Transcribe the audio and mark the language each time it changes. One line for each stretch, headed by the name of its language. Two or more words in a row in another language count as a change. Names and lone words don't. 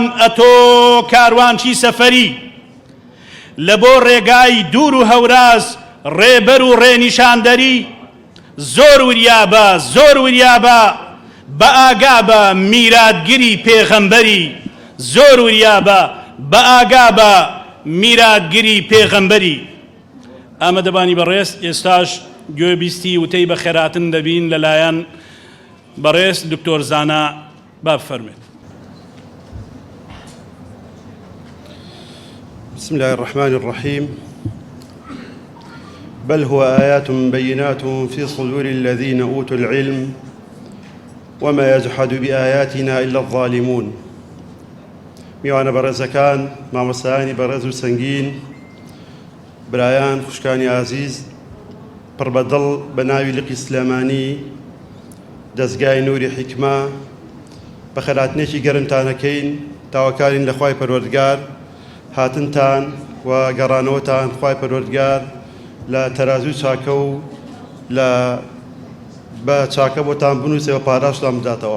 Central Kurdish: ئەتۆ کاروانچی سەفەری لە بۆ ڕێگای دوور و هەوراز ڕێبەر و ڕێنیشاندەری زۆر وریابە زۆر وریابە بە ئاگا بە میراتگیری پێغەمبەری زۆر وریابە بە ئاگا بە میراتگیری پێغەمبەری ئامادەبانی بەڕێز ئێستاش گوێبیستی وتەی بە خێراتن دەبین لەلایەن بەڕێز دکتۆر زانا با بفەرمێت.
Arabic: بسم الله الرحمن الرحيم بل هو آيات بينات في صدور الذين أوتوا العلم وما يجحد بآياتنا إلا الظالمون.
Central Kurdish: میوانە بەڕێزەکان مامۆستایانی بەڕێز و سەنگین برایان خوشکانی عزیز پڕبەدڵ بە ناوی لقی سلێمانی دەستگای نووری حیکمە بە خەراتنێکی گەرمتانەکەین تاوەکارین لە خوای پەروەردگار هاتنتان و گەڕانەوەتان خوای پەروەردگار لە تەرازوی چاکە و لە بە چاکە بۆتان بنووسێەوە پاراشتان بداتەوە.